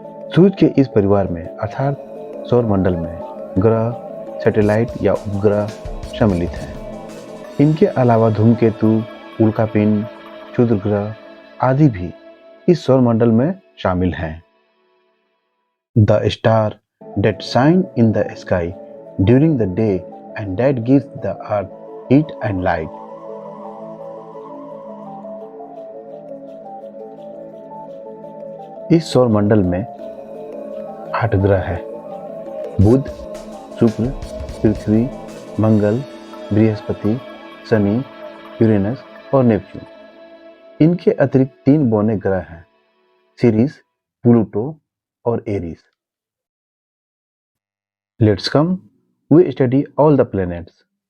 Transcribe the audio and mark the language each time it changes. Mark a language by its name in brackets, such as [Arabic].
[Hindi] सूर्य के इस परिवार में अर्थात सौरमंडल में ग्रह, सैटेलाइट या उपग्रह सम्मिलित हैं। इनके अलावा धूमकेतु, उल्कापिंड, क्षुद्र ग्रह आदि भी इस सौरमंडल में शामिल हैं। [English] The star that shine in the sky during the day and that gives the earth heat and light. [Hindi] इस सौरमंडल में 8 ग्रह हैं। बुध, शुक्र, पृथ्वी, मंगल, बृहस्पति, शनि, यूरेनस और नेपच्यून। इनके अतिरिक्त 3 बौने ग्रह हैं, सीरिस, प्लूटो और Aries. [English] Let's come, we study all the planets.